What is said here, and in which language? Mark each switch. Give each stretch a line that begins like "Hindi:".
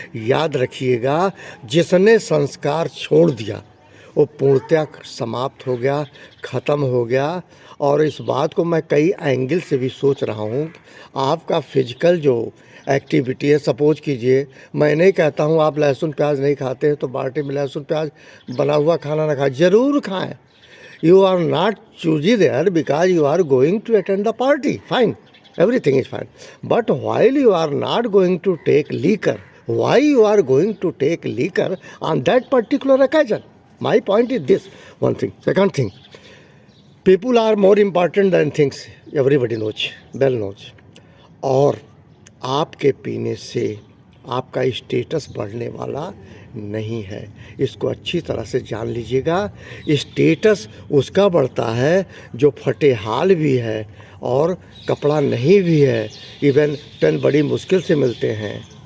Hindi: याद रखिएगा, जिसने संस्कार छोड़ दिया वो पूर्णतया समाप्त हो गया, ख़त्म हो गया। और इस बात को मैं कई एंगल से भी सोच रहा हूँ। आपका फिजिकल जो एक्टिविटी है, सपोज कीजिए, मैं नहीं कहता हूँ आप लहसुन प्याज नहीं खाते हैं तो पार्टी में लहसुन प्याज बना हुआ खाना ना खाएं, ज़रूर खाएं।
English: You are not choosy there because you are going to attend the party. Fine, everything is fine. But while you are not going to take liquor, why you are going to take liquor on that particular occasion? My point is this, one thing. Second thing, people are more important than things. Everybody knows, well knows.
Hindi: और आपके पीने से आपका status बढ़ने वाला नहीं है, इसको अच्छी तरह से जान लीजिएगा। स्टेटस उसका बढ़ता है जो फटे हाल भी है और कपड़ा नहीं भी है, इवन पेन बड़ी मुश्किल से मिलते हैं।